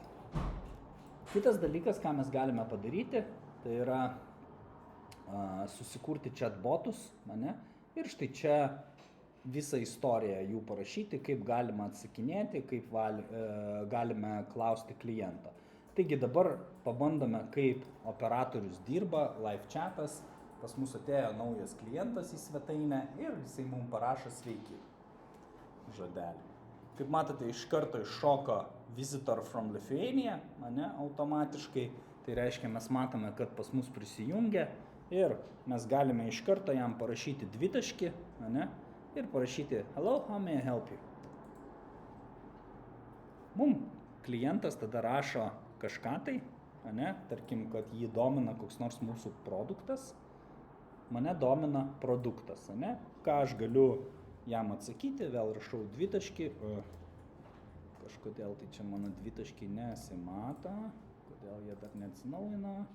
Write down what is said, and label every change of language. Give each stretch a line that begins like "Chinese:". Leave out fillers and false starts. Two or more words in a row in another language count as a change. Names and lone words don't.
Lithuanian: Kitas dalykas, ką mes galime padaryti, tai yra susikurti chatbotus, ir štai čia visą istoriją jų parašyti, kaip galima atsakinėti, kaip galime klausti kliento. Taigi dabar pabandome, kaip operatorius dirba,
English: live chatas,
Lithuanian: pas mus atėjo naujas klientas į svetainę ir jisai mums parašo sveiki žodelį. Kaip matote, iš karto iššoka
English: visitor from Lithuania,
Lithuanian: automatiškai, tai reiškia, mes matome, kad pas mus prisijungia ir mes galime iš karto jam parašyti dvitaškį, ir parašyti
English: hello, how may I help you?
Lithuanian: Mums klientas tada rašo kažką tai, tarkim, kad jį domina koks nors mūsų produktas, mane domina produktas, ką aš galiu jam atsakyti, vėl rašau dvitaškį, kažkodėl tai čia mano dvitaškiai nesimato, kodėl jie dar neatsinaujino,